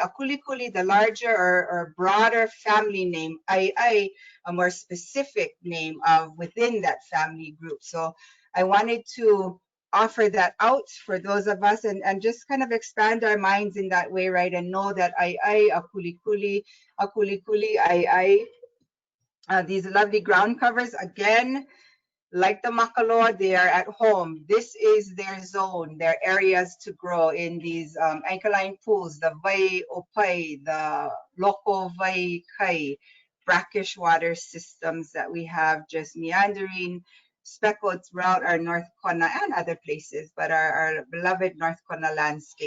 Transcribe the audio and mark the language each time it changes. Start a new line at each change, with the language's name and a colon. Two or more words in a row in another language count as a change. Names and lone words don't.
English: Akulikuli, the larger or broader family name. Ai, a more specific name of within that family group. So I wanted to offer that out for those of us and just kind of expand our minds in that way, right? And know that
Hawaiian: ai, akulikuli, ai,
English: these lovely ground covers, again, like the makaloa, they are at home. This is their zone, their areas to grow in these alkaline pools, the
Hawaiian: vai opai,
English: the
Hawaiian: loko vai kai,
English: brackish water systems that we have just meandering, speckled throughout our North Kona and other places, but our beloved North Kona landscape.